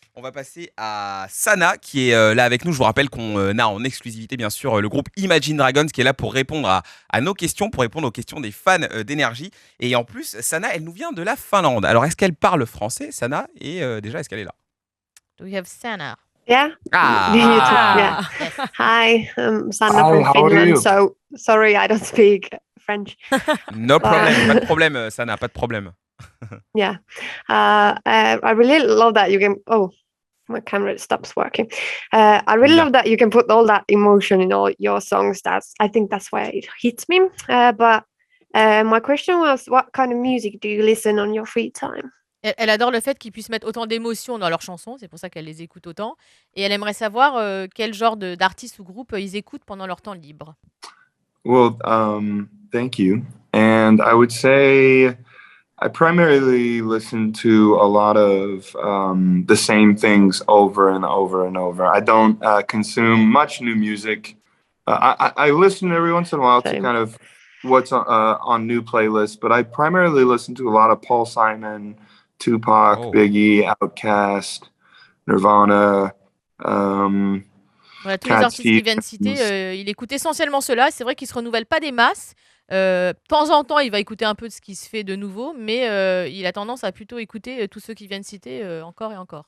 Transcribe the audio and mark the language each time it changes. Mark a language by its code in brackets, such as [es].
[fr] On va passer à Sana qui est là avec nous. Je vous rappelle qu'on a en exclusivité bien sûr le groupe Imagine Dragons qui est là pour répondre à nos questions, pour répondre aux questions des fans d'énergie. Et en plus, Sana, elle nous vient de la Finlande. Alors, est-ce qu'elle parle français, Sana? Et déjà, est-ce qu'elle est là? [en] Do we have Sana? Yeah. Yeah. Hi, I'm Sanna from Finland. So sorry, I don't speak French. No problem. [fr] Pas de problème, Sana, pas de problème. [en] Yeah. I really love that you can. Oh, my camera stops working. I really love that you can put all that emotion in all your songs. I think that's why it hits me. But my question was, what kind of music do you listen on your free time? [fr] Elle adore le fait qu'ils puissent mettre autant d'émotions dans leurs chansons, c'est pour ça qu'elle les écoute autant. Et elle aimerait savoir quel genre d'artistes ou groupe ils écoutent pendant leur temps libre. [en] Well, thank you. And I would say I primarily listen to a lot of the same things over and over and over. I don't consume much new music. I listen every once in a while to kind of what's on new playlists, but I primarily listen to a lot of Paul Simon, Tupac, Biggie, Outkast, Nirvana. [fr] Voilà, tous les artistes qui viennent citer, il écoute essentiellement cela. C'est vrai qu'il ne se renouvelle pas des masses. De temps en temps, il va écouter un peu de ce qui se fait de nouveau, mais il a tendance à plutôt écouter tous ceux qui viennent citer encore et encore.